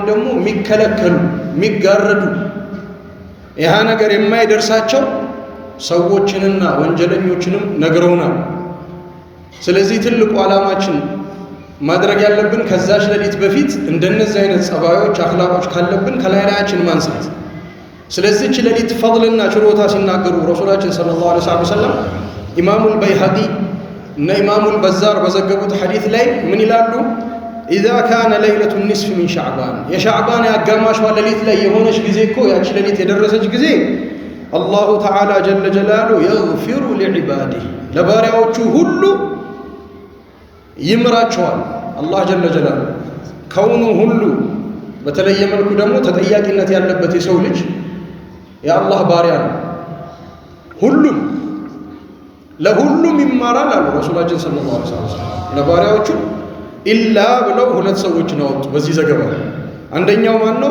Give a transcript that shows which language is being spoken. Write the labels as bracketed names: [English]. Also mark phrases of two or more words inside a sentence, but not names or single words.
[Amharic] ደግሞ የሚከለከሉ የሚጋረዱ ያ ነገር የማይደርሳቸው ሰዎችንና ወንጀለኞችንም ነግረውናል። ስለዚህ ትልቁ ዓላማችን ማድረግ ያለብን ከዛች ለሊት በፊት እንደነዚህ አይነት ጸባዮች አኽላቆች ካለብን ከላያችን ማንሳት። ስለዚህ ለሊት ፈድልና ችሮታ ሲናገሩ ረሱላችን [Arabic] صلى الله عليه وسلم [Amharic] ኢማሙል በይሀቂ እና ኢማሙል በዛር በዘገቡት ሐዲስ ላይ ምን ይላሉ? [Arabic] إذا كان ليلة النصف من شعبان [Amharic] የሻዕባን ያጋማሽ ለሊት ላይ የሆነች ጊዜ እኮ ያቺ ለሊት የደረሰች ጊዜ [Arabic] الله تعالى جل جلاله يغفر لعباده [Amharic] ለባሪያዎቹ ሁሉ ይምራቸዋል። አላህ [Arabic] جل جلاله [Amharic] ከውኑ ሁሉ በተለየ መልኩ ደግሞ ተጠያቂነት ያለበት የሰው ልጅ የአላህ ባሪያ ነው። ሁሉም ለሁሉም ይማራል አሉ ረሱላችን [Arabic] صلى الله عليه وسلم። [Amharic] ለባሪያዎቹ ኢላ ብለው ሁለት ሰዎችን አወጡ በዚህ ዘገባ። አንደኛው ማን ነው?